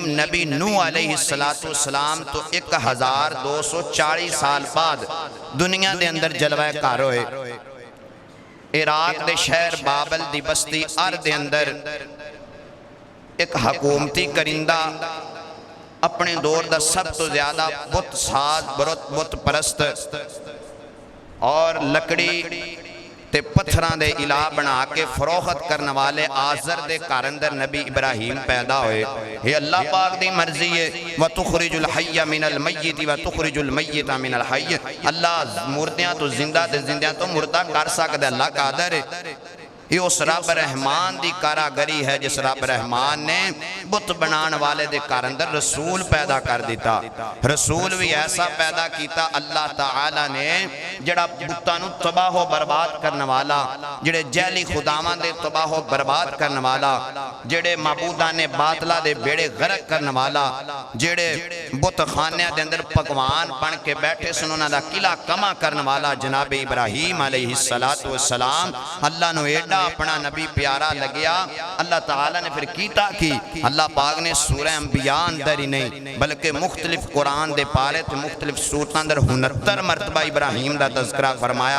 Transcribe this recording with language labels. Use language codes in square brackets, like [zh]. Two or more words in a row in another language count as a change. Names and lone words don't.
[pa] نبی نوح علیہ السلام تو 1240 سال بعد دنیا دے اندر جلوہ کار ہوئے عراق دے شہر بابل دی بستی دے اندر ایک حکومتی کرندہ اپنے دور دا سب تو زیادہ بت ساز بت پرست اور لکڑی تے پتھراں دے الہ بنا کے فروخت کرنے والے آزر دے گھر اندر نبی ابراہیم پیدا ہوئے. یہ اللہ پاک دی مرضی ہے. [ar] وَتُخْرِجُ الْحَيَّ مِنَ الْمَيِّتِ وَتُخْرِجُ الْمَيِّتَ مِنَ الْحَيِّ. [pa] اللہ مردیاں تو زندہ تے زندیاں تو مردہ کر سکتے. اللہ قادر ہے. یہ اس رب رحمان دی کاراگری ہے جس رب رحمان نے بت بنان والے دے گھر اندر رسول پیدا کر دیتا. رسول بھی ایسا پیدا کیتا اللہ تعالی نے جڑا بتاں نو تباہ و برباد کرنے والا، جڑے جہلی خداواں دے تباہ و برباد کرنے والا، جڑے معبودان باطلہ دے بیڑے غرق کرنے والا، جڑے بت خانیاں دے اندر پکوان بن کے بیٹھے سن انہاں دا قلعہ کما کرنے والا جناب ابراہیم علیہ السلام. اللہ نو ایڈا اپنا نبی پیارا لگیا. اللہ تعالیٰ نے پھر کیتا کی اللہ پاک نے سورہ انبیاء اندر ہی نہیں بلکہ مختلف قرآن دے پارے تھے مختلف سورتاں اندر 69 مرتبہ ابراہیم دا تذکرہ فرمایا.